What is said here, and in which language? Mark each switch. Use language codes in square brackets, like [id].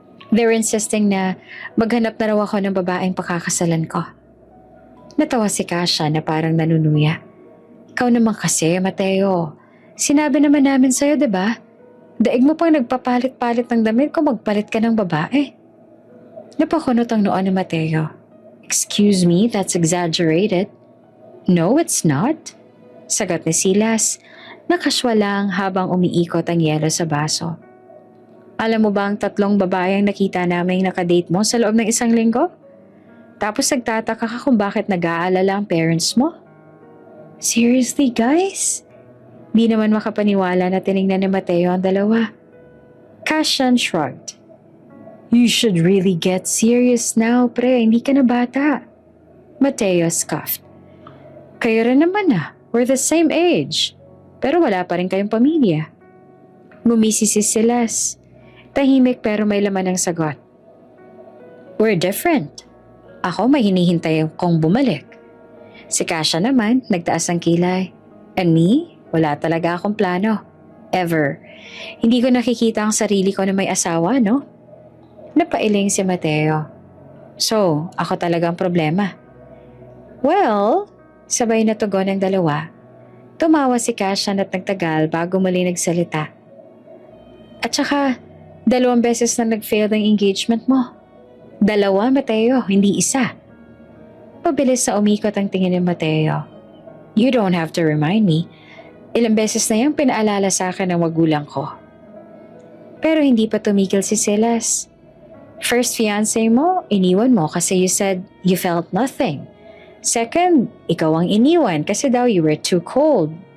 [en] They're insisting [tl] na maghanap na raw ako ng babaeng pakakasalan ko. Natawa si Kasha na parang nanunuya. Ikaw naman kasi, Mateo. Sinabi naman namin sa'yo, diba? Daig mo pang nagpapalit-palit ng damit kung magpalit ka ng babae. Napakunot ang noon ni Mateo. [en] Excuse me, that's exaggerated. No, it's not. [tl] Sagot ni Silas. Nakaswa lang habang umiikot ang yelo sa baso. Alam mo ba ang 3 babaeng nakita naming nakadate mo sa loob ng 1 linggo? Tapos nagtataka ka kung bakit nag-aalala ang parents mo? [en] Seriously, guys? [tl] Di naman makapaniwala na tinignan ni Mateo ang dalawa. [en] Cashan shrugged. You should really get serious now, [tl] pre. Hindi ka na bata. [en] Mateo scoffed. [tl] Kayo rin naman ah. [en] We're the same age. [tl] Pero wala pa rin kayong pamilya. Ngumisi si Silas. Tahimik pero may laman ang sagot. [en] We're different. [tl] Ako may hinihintay kong bumalik. Si Kasha naman, nagtaas ang kilay. [en] And me, [tl] wala talaga akong plano. [en] Ever. [tl] Hindi ko nakikita ang sarili ko na may asawa, no? Napailing si Mateo. So, ako talagang problema. Well, sabay na tugon ng dalawa. Tumawa si Kasha at nagtagal bago muli nagsalita. At saka, 2 beses na nag-fail ang engagement mo. 2, Mateo, hindi 1. Pabilis sa umikot ang tingin ni Mateo. [en] You don't have to remind me. [tl] Ilang beses na yung pinaalala sa akin ng magulang ko. Pero hindi pa tumigil si Silas. First fiancé mo, iniwan mo kasi [en] you said you felt nothing. [tl] Second, ikaw ang iniwan kasi daw [en] you were too cold.